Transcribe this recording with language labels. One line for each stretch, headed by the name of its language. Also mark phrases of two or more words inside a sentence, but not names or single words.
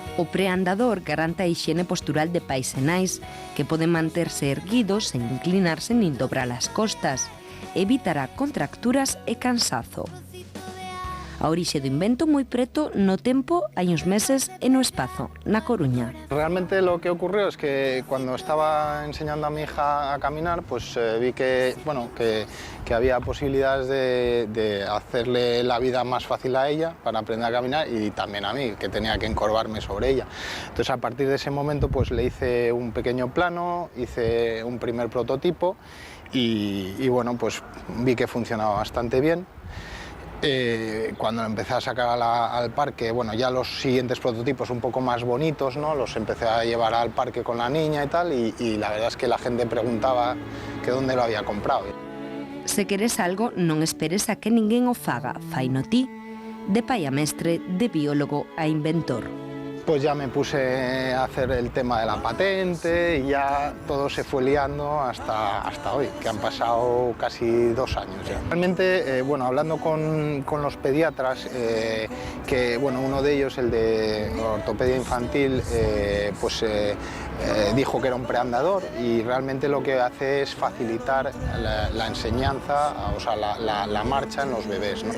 Galician: O preandador garante a hixiene postural de pais e nais, que poden manterse erguidos sen inclinarse nin dobrar as costas, evitará contracturas e cansazo. A orixe do invento moi preto no tempo, hai uns meses e no espazo, na Coruña.
Spanish: Realmente lo que ocurrió es que cuando estaba enseñando a mi hija a caminar, pues vi que había posibilidades de hacerle la vida más fácil a ella para aprender a caminar y también a mí, que tenía que encorvarme sobre ella. Entonces, a partir de ese momento, pues le hice un pequeño plano, hice un primer prototipo y bueno, pues vi que funcionaba bastante bien. Cuando empecé a sacar al parque, bueno, ya los siguientes prototipos un poco más bonitos, ¿no? Los empecé a llevar al parque con la niña y tal, y la verdad es que la gente preguntaba que dónde lo había comprado.
Galician: Se queres algo, non esperes a que ninguén o faga, faino ti, de pai a mestre, de biólogo a inventor.
Spanish: Pues ya me puse a hacer el tema de la patente y ya todo se fue liando hasta hoy, que han pasado casi 2 años ya. Realmente, bueno, hablando con los pediatras, que bueno, uno de ellos, el de ortopedia infantil, dijo que era un preandador y realmente lo que hace es facilitar la enseñanza, o sea, la marcha en los bebés, ¿no?